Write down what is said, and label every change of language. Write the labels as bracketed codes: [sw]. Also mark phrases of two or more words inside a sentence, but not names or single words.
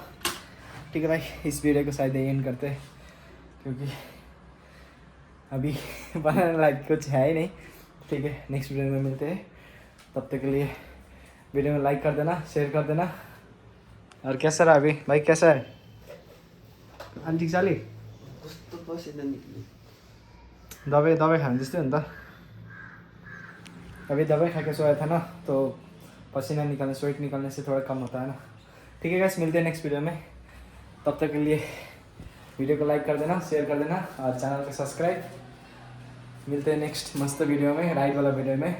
[hi] ठीक है भाई, इस वीडियो को शायद एंड करते हैं, क्योंकि अभी बनाने लायक कुछ है ही नहीं। ठीक है, [en] next video [hi] में मिलते हैं, तब तक के लिए वीडियो में लाइक कर देना, शेयर कर देना। और कैसा रहा अभी भाई, कैसा है? [ne] ठीक चाली दवाई खाने जस्तै हो नि त। [hi] अभी दवाई खा के सोया था ना, तो पसीना निकालने, स्वेट निकालने से थोड़ा कम होता है ना। ठीक है गाइस, मिलते हैं [en] next video [hi] में, तब तक के लिए वीडियो को लाइक कर देना, शेयर कर देना, और चैनल को सब्सक्राइब। मिलते हैं नेक्स्ट मस्त वीडियो में, राइड वाला वीडियो में।